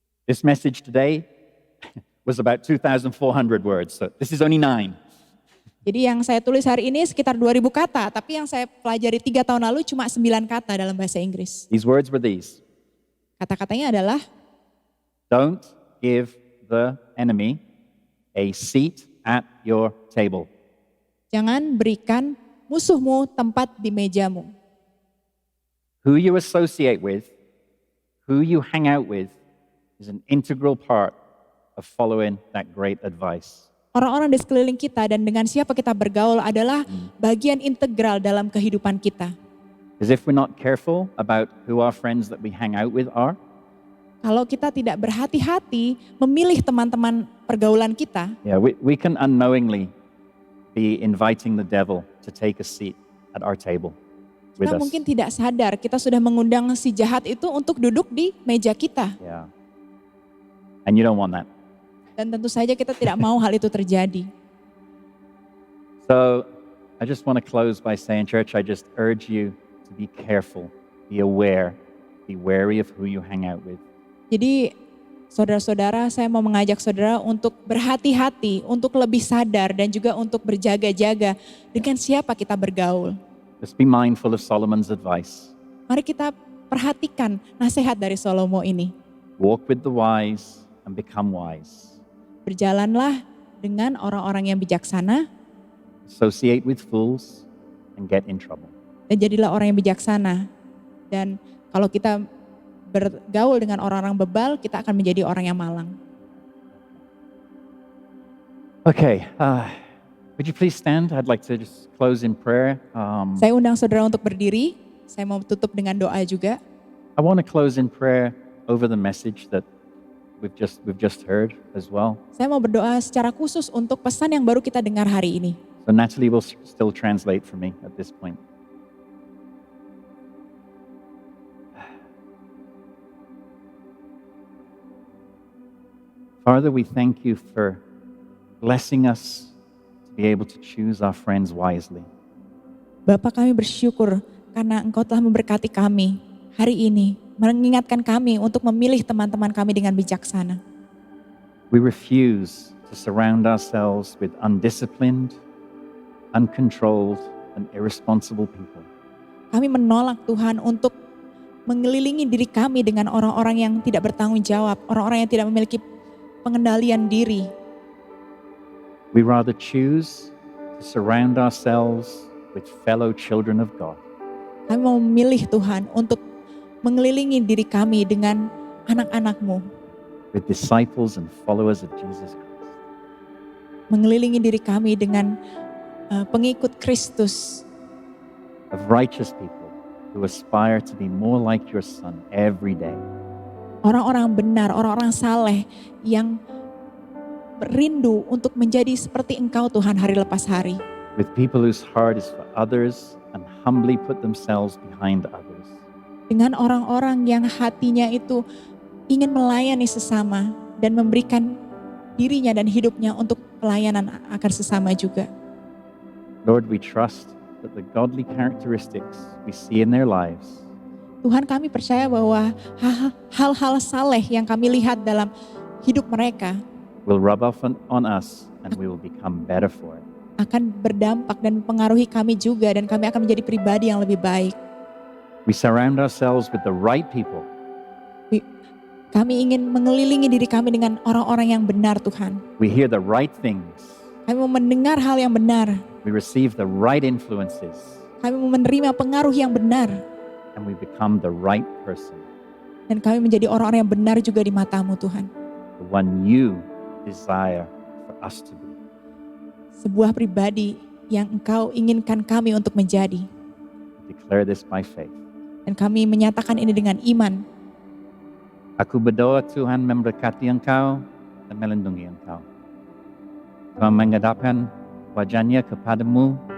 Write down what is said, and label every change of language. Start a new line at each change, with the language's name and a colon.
English: This message today was about 2,400 words, so this is only 9.
Indonesian: Jadi yang saya tulis hari ini sekitar 2.000 kata, tapi yang saya pelajari 3 tahun lalu cuma 9 kata dalam bahasa Inggris.
English: These words were these.
Indonesian: Kata-katanya adalah,
English: Don't give the enemy a seat at your table.
Indonesian: jangan berikan musuhmu tempat di mejamu.
English: Who you associate with, who you hang out with, is an integral part of following that great advice.
Indonesian: Orang-orang di sekeliling kita dan dengan siapa kita bergaul adalah bagian integral dalam kehidupan kita.
English: Because if we're not careful about who our friends that we hang out with are,
Indonesian: Kalau kita tidak berhati-hati memilih teman-teman pergaulan kita,
English: we can unknowingly be inviting the devil to take a seat at our table with
Indonesian: kita
English: us.
Indonesian: mungkin tidak sadar kita sudah mengundang si jahat itu untuk duduk di meja kita.
English: Yeah. And you don't want that.
Indonesian: Dan tentu saja kita tidak mau hal itu terjadi.
English: So I just want to close by saying, church, I just urge you to be careful, be aware, be wary of who you hang out with.
Indonesian: Jadi saudara-saudara, saya mau mengajak saudara untuk berhati-hati, untuk lebih sadar dan juga untuk berjaga-jaga dengan siapa kita bergaul.
English: Just be mindful of Solomon's advice.
Indonesian: Mari kita perhatikan nasihat dari Salomo ini.
English: Walk with the wise and become wise.
Indonesian: Berjalanlah dengan orang-orang yang bijaksana
English: Associate with fools and get in trouble.
Indonesian: dan jadilah orang yang bijaksana. Dan kalau kita bergaul dengan orang-orang bebal, kita akan menjadi orang yang malang.
English: Okay, would you please stand? I'd like to just close in prayer.
Indonesian: Saya undang saudara untuk berdiri. Saya mau tutup dengan doa juga.
English: I want to close in prayer over the message that we've just heard as well.
Indonesian: Saya mau berdoa secara khusus untuk pesan yang baru kita dengar hari ini.
English: So Natalie will still translate for me at this point. Father, we thank you for blessing us to be able to choose our friends wisely.
Indonesian: Bapa, kami bersyukur karena Engkau telah memberkati kami hari ini, mengingatkan kami untuk memilih teman-teman kami dengan bijaksana.
English: We refuse to surround ourselves with undisciplined, uncontrolled, and irresponsible people.
Indonesian: Kami menolak Tuhan untuk mengelilingi diri kami dengan orang-orang yang tidak bertanggung jawab, orang-orang yang tidak memiliki pengendalian diri.
English: We rather choose to surround ourselves with fellow children of God.
Indonesian: Kami mau memilih Tuhan untuk mengelilingi diri kami dengan anak-anak-Mu.
English: With disciples and followers of Jesus Christ.
Indonesian: Mengelilingi diri kami dengan pengikut Kristus.
English: Of righteous people who aspire to be more like your Son every day.
Indonesian: Orang-orang benar, orang-orang saleh yang rindu untuk menjadi seperti Engkau Tuhan hari lepas hari.
English: With people whose heart is for others and humbly put themselves behind others.
Indonesian: Dengan orang-orang yang hatinya itu ingin melayani sesama dan memberikan dirinya dan hidupnya untuk pelayanan akan sesama juga.
English: Lord, we trust that the godly characteristics we see in their lives
Indonesian: Tuhan, kami percaya bahwa hal-hal saleh yang kami lihat dalam hidup mereka
English: will rub off on us and we will become better for it.
Indonesian: akan berdampak dan mempengaruhi kami juga dan kami akan menjadi pribadi yang lebih baik.
English: We surround ourselves with the right people.
Indonesian: Kami ingin mengelilingi diri kami dengan orang-orang yang benar, Tuhan.
English: We hear the right things.
Indonesian: Kami mau mendengar hal yang benar.
English: We receive the right influences.
Indonesian: Kami mau menerima pengaruh yang benar.
English: And we become the right person.
Indonesian: Dan kami menjadi orang-orang yang benar juga di mata-Mu, Tuhan.
English: The one you desire for us to be.
Indonesian: Sebuah pribadi yang Engkau inginkan kami untuk menjadi.
English: Declare this by faith.
Indonesian: Dan kami menyatakan ini dengan iman. Aku berdoa Tuhan memberkati engkau dan melindungi engkau. Tuhan menghadapkan wajahnya kepadamu